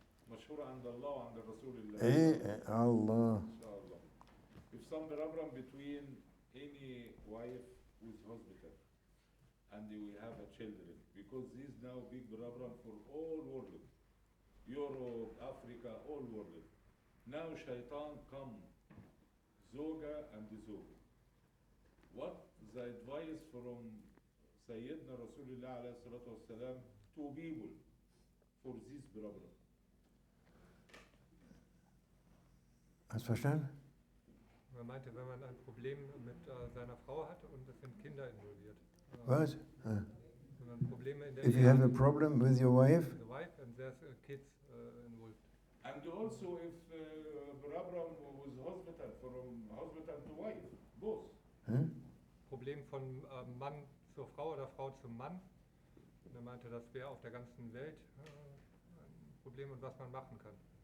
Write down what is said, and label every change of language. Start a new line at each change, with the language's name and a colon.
Arabic: مشهور عند الله وعند رسول الله. إيه الله. إن شاء الله.
English: If some problem between any wife with husband and we have a children because this is now big problem for all world, Europe, Africa, all world. Now shaitan come, zoga and zoga. What the advice from Sayyidina Rasulullah
Arabic: alayhi salatu wasalam
English: to people for this problem?
German: Hast du verstanden? Er meinte, wenn man ein Problem mit seiner Frau hat und es sind Kinder involviert. Was? Wenn man Probleme in der
English: If you have a problem with your wife, the wife and there's kids involved. And also if problem with hospital, from hospital to wife, both.
German: Problem von Mann zur Frau oder Frau zum Mann. Und er meinte, das wäre auf der ganzen Welt ein Problem und was man machen kann.